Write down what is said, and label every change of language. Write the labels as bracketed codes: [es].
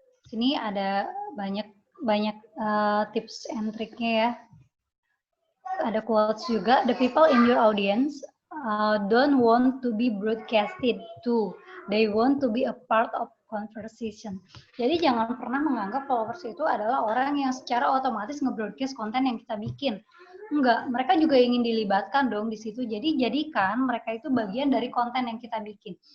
[id] Sini ada banyak tips and triknya ya. Ada quotes juga, [en] the people in your audience don't want to be broadcasted to, they want to be a part of conversation. [id] Jadi jangan pernah menganggap followers itu adalah orang yang secara otomatis nge-broadcast konten yang kita bikin. Enggak, mereka juga ingin dilibatkan dong di situ. Jadi jadikan mereka itu bagian dari konten yang kita bikin.